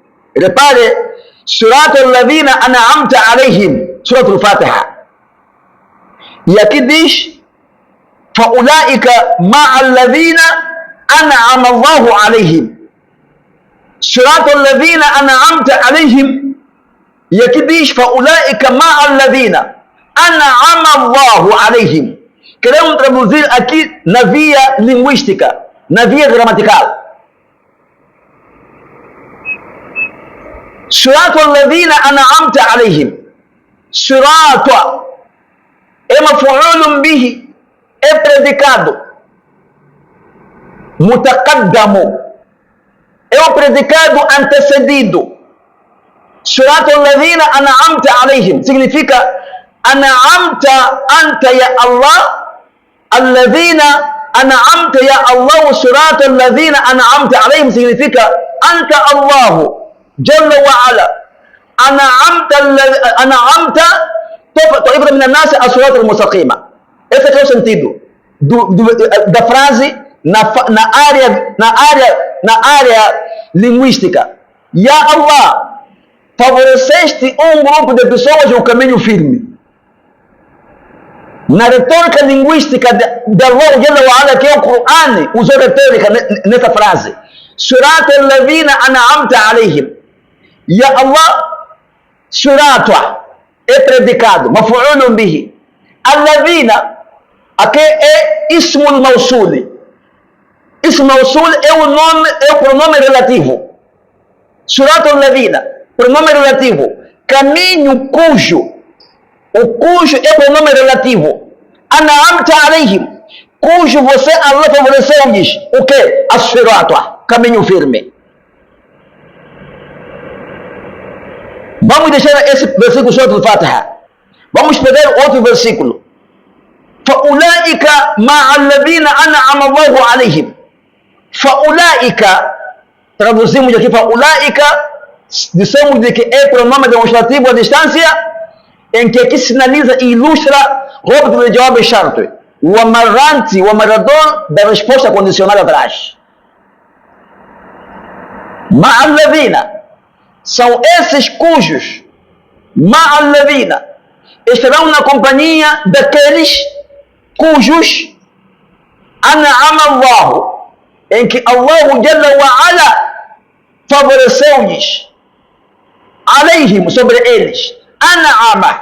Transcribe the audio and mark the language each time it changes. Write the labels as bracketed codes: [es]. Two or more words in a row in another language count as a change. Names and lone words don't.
[pt] Repare, [ar] صراط الذين أنعمت عليهم، سورة الفاتحة. [pt] E aqui diz [ar] فَأُولَٰئِكَ مَعَ الَّذِينَ أَنْعَمَ اللَّهُ عَلَيْهِمْ. صراط الذين أنعمت عليهم, [pt] e aqui diz [ar] فَأُولَٰئِكَ مَعَ الَّذِينَ أَنْعَمَ اللَّهُ عَلَيْهِمْ. [pt] Queremos traduzir aqui na via linguística, na via gramatical. [ar] صراط الذين أنعمت عليهم، صراط é مفعول به, [pt] é predicado, mutaqaddamu é o predicado antecedido. [ar] صراط الذين أنعمت عليهم significa أنعمت أنت يا الله, الذين أنعمت يا الله. صراط الذين أنعمت عليهم significa أنت الله جل وعلا أنعمت طائفة من الناس الصراط المستقيم. [pt] Esse é o sentido da frase na área linguística. [ar] Ya Allah, [pt] favoreceste um grupo de pessoas no caminho firme. Na retórica linguística de [ar] Allah Jalla wa Ala, [pt] que é o Coran, usou retórica nessa frase. [ar] صراط الذين أنعمت عليهم. Ya Allah, [pt] surata é predicado, [ar] مفعول به. Al-Ladhina, [pt] aqui é [ar] ismul mawsul. Ismul mawsul [pt] é o pronome relativo. [ar] صراط الذين, [pt] pronome relativo. Caminho cujo. O cujo é pronome relativo. [ar] أنعمت عليهم, [pt] cujo você, Allah, favoreceu-lhes o que? As-sirata, caminho firme. Vamos deixar esse versículo Surat al-Fatiha. Vamos pegar outro versículo. [ar] فَأُولَٰئِكَ مَعَ الَّذِينَ أَنْعَمَ اللَّهُ عَلَيْهِمْ. فَأُولَٰئِكَ, [pt] traduzimos aqui, فَأُولَٰئِكَ, dissemos de que é pronome demonstrativo à distância, em que aqui sinaliza e ilustra rábido de [ar] jawab shart, [pt] o amarrante, o amarrador da resposta condicional atrás. [ar] Ma'al-ladhina, [pt] são esses cujos, [ar] ma'al-ladhina, [pt] estarão na companhia daqueles cujos [ar] an'ama Allah, [pt] em que [ar] Allah Jalla wa Ala [pt] favoreceu-lhes, alayhim, sobre eles, an'ama.